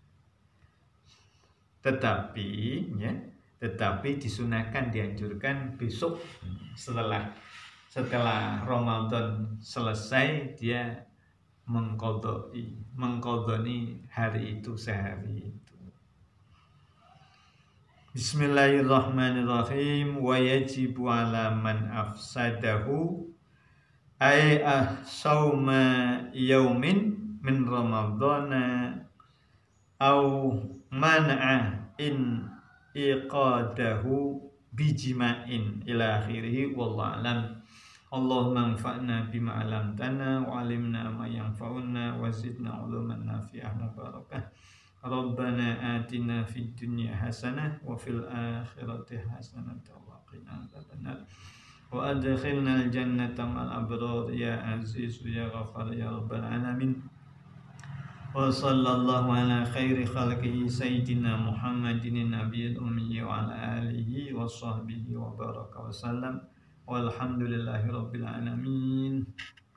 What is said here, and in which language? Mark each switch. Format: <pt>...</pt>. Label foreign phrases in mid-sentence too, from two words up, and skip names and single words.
<id>Tetapi disunahkan, dianjurkan besok setelah Ramadan selesai dia mengqadhani hari itu sehari itu.</id> <ar>Bismillahirrahmanirrahim. ويجب على من أفسده أي صوم يوم من رمضان أو منع انعقاده بجماع إلى آخره والله أعلم. اللهم انفعنا بما علمتنا وعلمنا ما ينفعنا وزدنا علوما نافعة مباركة. ربنا آتنا في الدنيا حسنة وفي الآخرة حسنة وقنا عذاب النار. وأدخلنا الجنة مع الأبرار يا عزيز يا غفار يا رب العالمين. وصلى الله على خير خلقه سيدنا محمد النبي الأمي وعلى آله وصحبه وبارك وسلم. والحمد لله رب العالمين.</ar>